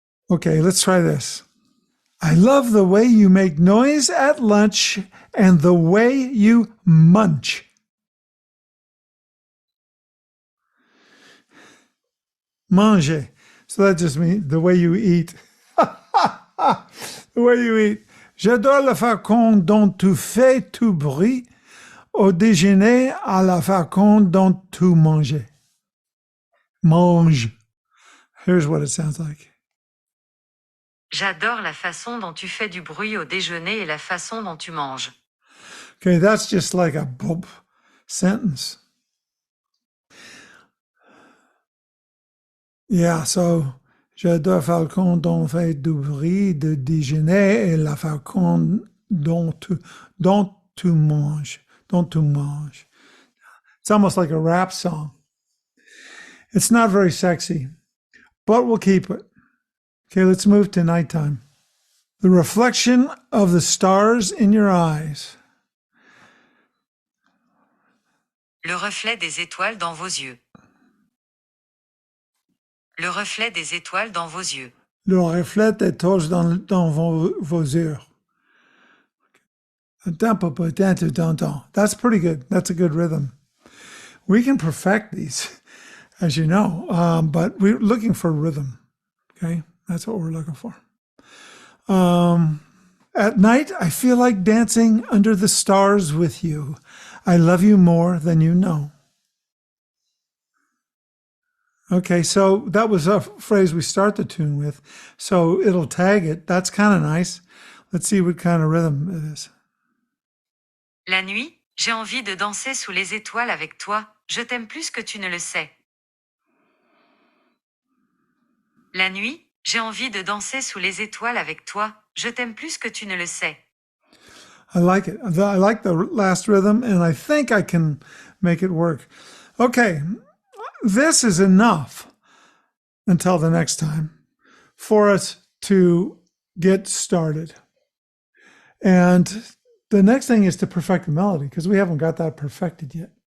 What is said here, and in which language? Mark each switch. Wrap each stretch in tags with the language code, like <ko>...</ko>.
<en>Okay, let's try this. I love the way you make noise at lunch and the way you munch. Manger. So that just means the way you eat. The way you eat.</en> <fr>J'adore la façon dont tu fais tout bruit au déjeuner à la façon dont tu manges. Mange.</fr> <en>Here's what it sounds like.</en> <fr>J'adore la façon dont tu fais du bruit au déjeuner et la façon dont tu manges.</fr> <en>Okay, that's just like a sentence. Yeah, so</en> <fr>j'adore la façon dont on fait du bruit de déjeuner et la façon dont tu manges. Dont tu manges.</fr> <en>It's almost like a rap song. It's not very sexy, but we'll keep it. Okay, let's move to nighttime. The reflection of the stars in your eyes.</en> <fr>Le reflet des étoiles dans vos yeux. Le reflet des étoiles dans vos yeux. Le reflet des étoiles dans vos yeux.</fr> <en>That's pretty good. That's a good rhythm. We can perfect these, as you know, but we're looking for rhythm. Okay, that's what we're looking for. At night, I feel like dancing under the stars with you. I love you more than you know. Okay, so that was a phrase we start the tune with. So it'll tag it. That's kind of nice. Let's see what kind of rhythm it is.</en> <fr>La nuit, j'ai envie de danser sous les étoiles avec toi. Je t'aime plus que tu ne le sais. La nuit, j'ai envie de danser sous les étoiles avec toi. Je t'aime plus que tu ne le sais.</fr> <en>I like it. I like the last rhythm, and I think I can make it work. Okay, this is enough until the next time for us to get started. And the next thing is to perfect the melody because we haven't got that perfected yet.</en>